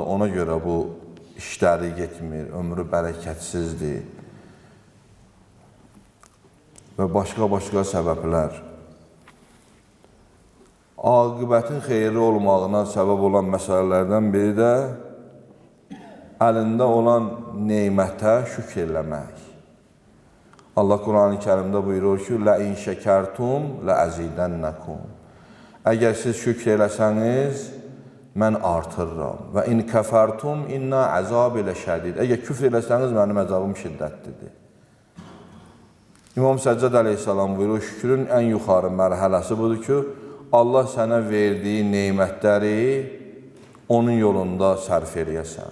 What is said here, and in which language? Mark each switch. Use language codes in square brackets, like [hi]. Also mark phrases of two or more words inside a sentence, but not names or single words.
[az] Ona görə bu işləri getmir, ömrü bərəkətsizdir və başqa səbəblər. Aqibətin xeyirli olmağına səbəb olan məsələlərdən biri də əlində olan neymətə şükr eləmək. Allah Quran-ı Kərimdə buyurur ki, [ar] لَاِنْ شَكَرْتُمْ لَأَزِيدَنَّكُمْ [az] Əgər siz şükr eləsəniz, mən artırıram. [ar] وإن كفرتم إن عذاب إلى شديد. [az] Əgər küfr eləsəniz, mənim əzabım şiddətlidir. İmam Səccad əleyhissalam buyurur, şükrün ən yuxarı mərhələsi budur ki, Allah sənə verdiyi neymətləri onun yolunda sərf eləyəsən.